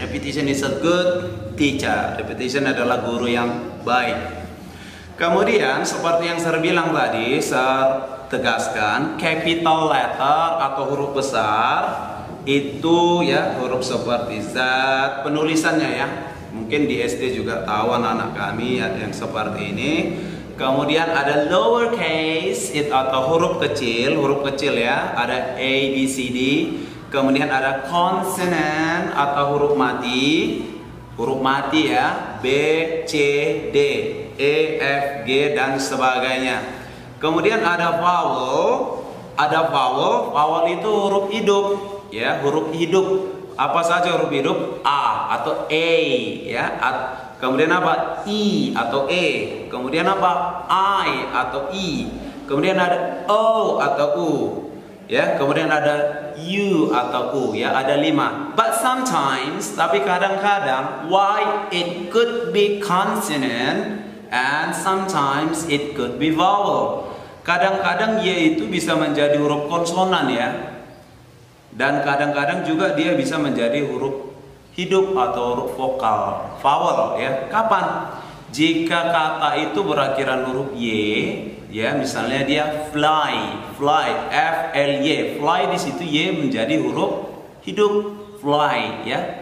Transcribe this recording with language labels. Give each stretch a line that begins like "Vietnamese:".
English: Repetition is a good teacher.
Indonesian: Repetition adalah guru yang baik. Kemudian seperti yang saya bilang tadi, saya tegaskan capital letter atau huruf besar itu ya huruf seperti Z. Penulisannya ya, mungkin di SD juga tahu anak-anak kami ada yang seperti ini. Kemudian ada lowercase atau huruf kecil ya, ada A, B, C, D. Kemudian ada consonant atau huruf mati ya, B, C, D, E, F, G dan sebagainya. Kemudian ada vowel. Vowel itu huruf hidup ya, huruf hidup. Apa saja huruf hidup? A atau E ya. Kemudian apa? I atau E. Kemudian apa? I atau I. Kemudian ada O atau U. Ya, kemudian ada U atau U ya, ada 5.
English: But sometimes,
Indonesian: tapi kadang-kadang
English: Y it could be consonant and sometimes it could be vowel.
Indonesian: Kadang-kadang Y itu bisa menjadi huruf konsonan ya. Dan kadang-kadang juga dia bisa menjadi huruf hidup atau huruf vokal, vowel ya. Kapan? Jika kata itu berakhiran huruf Y ya, misalnya dia fly, F L Y, fly di situ Y menjadi huruf hidup, fly ya.